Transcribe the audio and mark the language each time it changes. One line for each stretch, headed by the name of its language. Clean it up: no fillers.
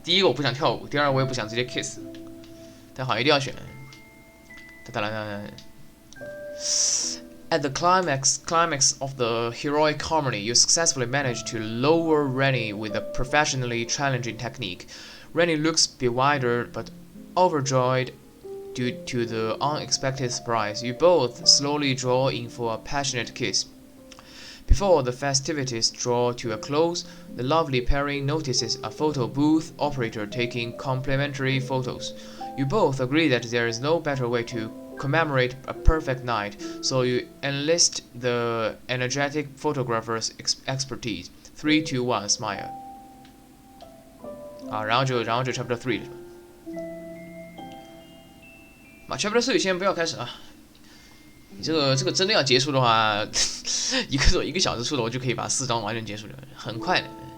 Chinese: 第一个我不想跳舞，第二个我也不想直接 kiss， 但好像一定要选。哒哒哒。
English: At the climax of the heroic harmony, you successfully manage to lower Rennie with a professionally challenging technique. Rennie looks bewildered but overjoyed due to the unexpected surprise. You both slowly draw in for a passionate kiss. Before the festivities draw to a close, the lovely pairing notices a photo booth operator taking complimentary photos. You both agree that there is no better way to commemorate a perfect night, so you enlist the energetic photographer's expertise. 3, 2, 1, smile.
Chinese: 啊，然后就 chapter 3是吧？ chapter 3先不要开始啊。你这个真的要结束的话，一个小时出头就可以把4章完全结束了，很快的。